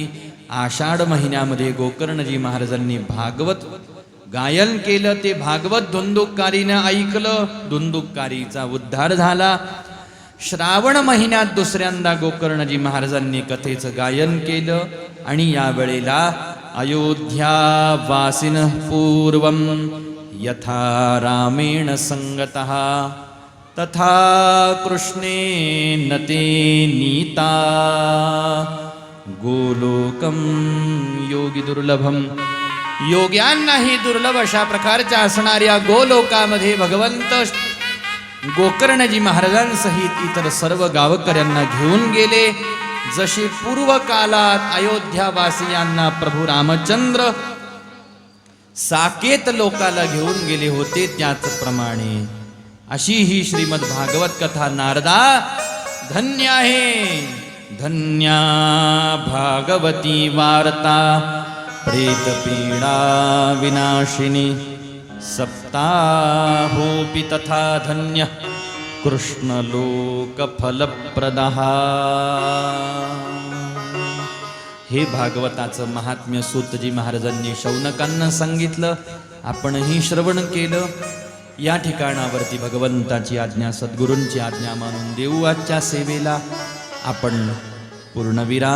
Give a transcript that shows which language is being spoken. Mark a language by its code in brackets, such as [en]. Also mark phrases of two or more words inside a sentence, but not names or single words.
[mr] आषाढ महिन्यामध्ये गोकर्णजी महाराजांनी भागवत गायन केलं. ते भागवत धुंदुककारीनं ऐकलं. धुंदुककारीचा उद्धार झाला. श्रावण महिन्यात दुसऱ्यांदा गोकर्णजी महाराजांनी कथेचं गायन केलं. आणि यावेळेला [sa] अयोध्या वासिनः पूर्वं यथा रामेण संगतः तथा कृष्णेन ते नीता गोलोकं योगी दुर्लभम. [mr] योग्यांनाही दुर्लभ अशा प्रकारच्या असणाऱ्या गोलोकामध्ये भगवंत गोकर्णजी महाराजांसहित इतर सर्व गावकऱ्यांना घेऊन गेले. जशी पूर्व काळात अयोध्यावासियांना प्रभू रामचंद्र साकेत लोकाला घेऊन गेले होते, त्याचप्रमाणे अशी ही श्रीमद भागवत कथा नारदा धन्य आहे. [sa] धन्या भागवती वार्ता प्रेतपीडा विनाशिनी सप्ताहोपि तथा धन्य कृष्णलोकफलप्रदः. [mr] हे भागवताचं महात्म्य सूतजी महाराजांनी शौनकांना सांगितलं. आपणही श्रवण केलं. या ठिकाणावरती भगवंताची आज्ञा, सद्गुरूंची आज्ञा मानून देऊ आजच्या सेवेला आपण पूर्णविराम.